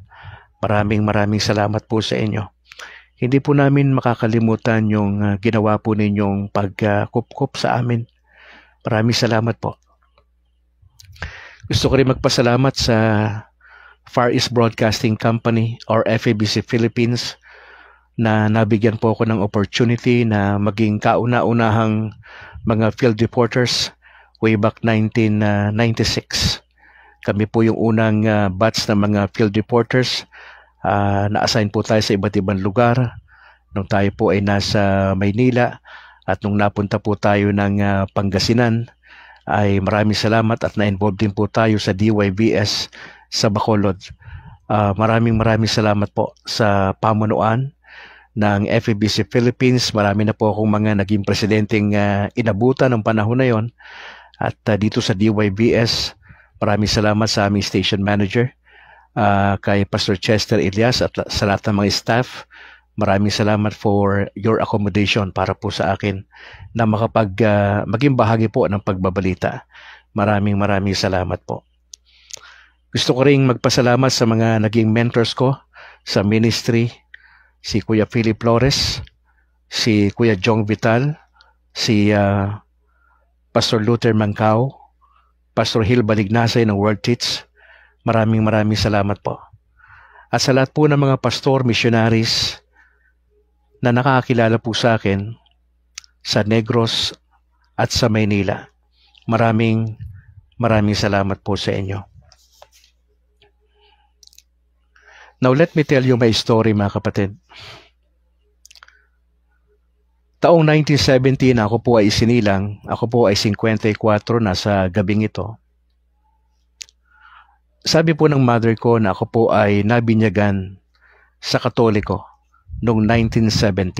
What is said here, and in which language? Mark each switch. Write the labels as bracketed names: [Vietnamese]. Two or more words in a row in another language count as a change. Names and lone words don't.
[Filipino] Maraming salamat po sa inyo. Hindi po namin makakalimutan yung ginawa po ninyong pagkup-kup sa amin. Maraming salamat po. Gusto ko rin magpasalamat sa Far East Broadcasting Company or FEBC Philippines na nabigyan po ako ng opportunity na maging kauna-unahang mga [English] field reporters way back [Filipino] 1996. Kami po yung unang batch ng mga [English] field reporters. [Filipino] Na-assign po tayo sa iba't ibang lugar nung tayo po ay nasa Maynila. At nung napunta po tayo ng Pangasinan, ay maraming salamat at na-involve din po tayo sa DYBS sa Bacolod. Maraming salamat po sa pamunuan ng FEBC Philippines. Marami na po akong mga naging presidenteng inabutan ng panahon na yon. At dito sa DYBS, maraming salamat sa aming station manager, kay Pastor Chester Elias at sa lahat ng mga staff. Maraming salamat [English] for your accommodation [Filipino] para po sa akin na maging bahagi po ng pagbabalita. Maraming salamat po. Gusto ko ring magpasalamat sa mga naging mentors ko sa ministry, si Kuya Philip Flores, si Kuya Jong Vital, si Pastor Luther Mancao, Pastor Hil Balignasay ng World Teach. Maraming salamat po. At sa lahat po ng mga pastor, missionaries, na nakakilala po sa akin sa Negros at sa Maynila. Maraming salamat po sa inyo. [English] Now let me tell you my story, [Filipino] mga kapatid. Taong 1970 na ako po ay isinilang. Ako po ay 54 na sa gabing ito. Sabi po ng mother ko na ako po ay nabinyagan sa Katoliko noong 1970.